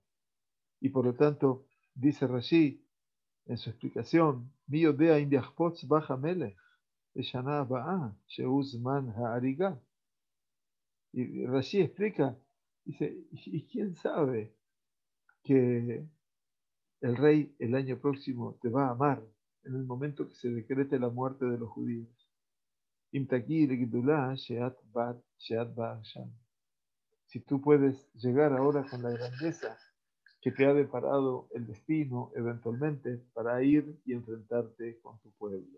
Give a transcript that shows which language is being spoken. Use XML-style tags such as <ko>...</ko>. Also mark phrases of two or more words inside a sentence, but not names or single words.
<es>Y por lo tanto, dice Rashi en su explicación,</es> <he>מי יודע אם יחפוץ בך המלך בשנה הבאה שהוא זמן ההריגה.</he> <es>Y Rashi explica, dice, ¿y quién sabe que el rey el año próximo te va a amar en el momento que se decrete la muerte de los judíos. Si tú puedes llegar ahora con la grandeza que te ha deparado el destino eventualmente para ir y enfrentarte con tu pueblo.</es>